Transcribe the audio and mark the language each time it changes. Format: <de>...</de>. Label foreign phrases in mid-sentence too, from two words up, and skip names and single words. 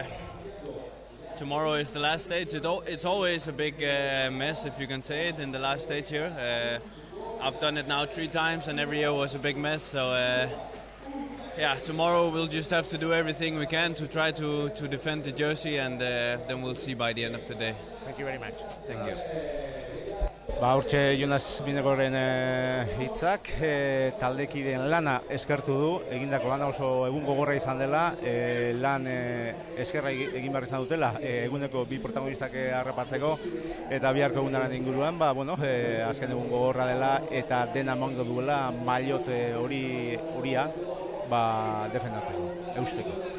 <en>Tomorrow is the last stage. It's always a big mess, if you can say it, in the last stage here. I've done it now 3 times, and every year was a big mess. So yeah, tomorrow we'll just have to do everything we can to try to defend the jersey, and then we'll see by the end of the day. Thank you very much. Thank you.</en> <eu>Hortxe Jonas Vingegaarden hitzak, taldekideen lana eskertu du, egindako lana oso egun gogorra izan dela, lan eskerra egin behar izan dutela, eguneko 2 protagonistak harrapatzeko, eta biharko egunaren inguruan, azken egun gogorra dela, eta dena emango duela maillot horia defendatzeko, eusteko.</eu>